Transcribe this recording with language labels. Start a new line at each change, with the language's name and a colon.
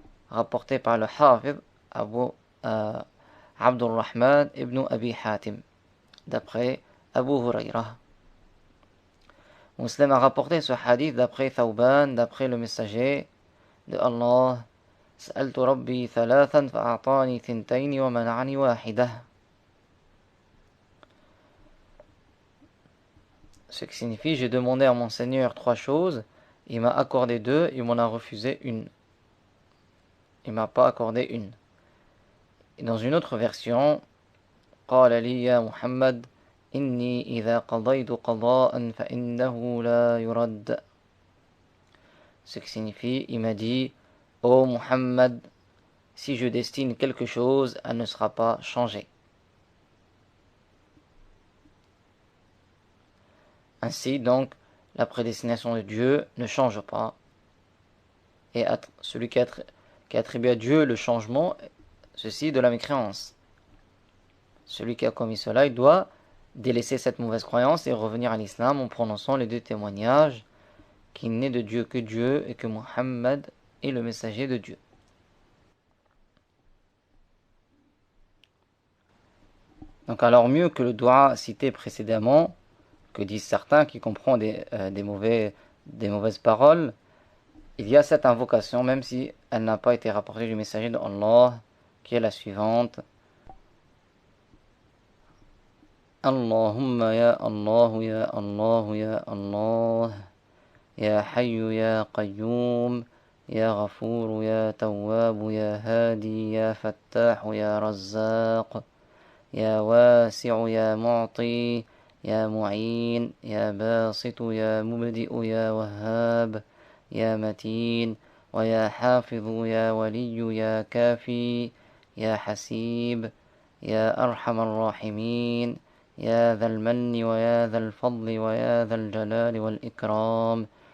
French: Rapporté par le Hafid Abu Abdurrahman ibn Abi Hatim, d'après Abu Hurayrah. Muslim a rapporté ce hadith d'après Thawban, d'après le messager de Allah.
Arabic: سألت ربي ثلاثا فأعطاني ثنتين ومنعني واحدة.
French: Ce qui signifie, j'ai demandé à mon Seigneur 3 choses, il m'a accordé 2, il m'en a refusé une. Il m'a pas accordé une. Et dans une autre version,
Arabic: قال لي يا محمد إني إذا قضيت قضاء فإنه لا يرد.
French: Ce qui signifie, il m'a dit, ô Muhammad, si je destine quelque chose, elle ne sera pas changée. Ainsi donc, la prédestination de Dieu ne change pas. Et celui qui attribue à Dieu le changement, ceci de la mécréance. Celui qui a commis cela, il doit délaisser cette mauvaise croyance et revenir à l'islam en prononçant les 2 témoignages qu'il n'est de Dieu que Dieu et que Muhammad est le messager de Dieu. Donc alors mieux que le doua cité précédemment, que disent certains qui comprennent des mauvaises paroles, il y a cette invocation, même si elle n'a pas été rapportée du messager de Allah, qui est la suivante.
Arabic: Allahumma ya Allah ya Allah ya Allah ya Hayyu ya Qayyum ya Ghafour ya Tawwab ya Hadi ya Fattah ya Razzaq ya Wasi' ya Mu'ti ya Mu'in ya Basit ya Mubdi' ya Wahhab ya Matin ويا حافظ يا ولي يا كافي يا حسيب يا أرحم الراحمين يا ذا المن ويا ذا الفضل ويا ذا الجلال والإكرام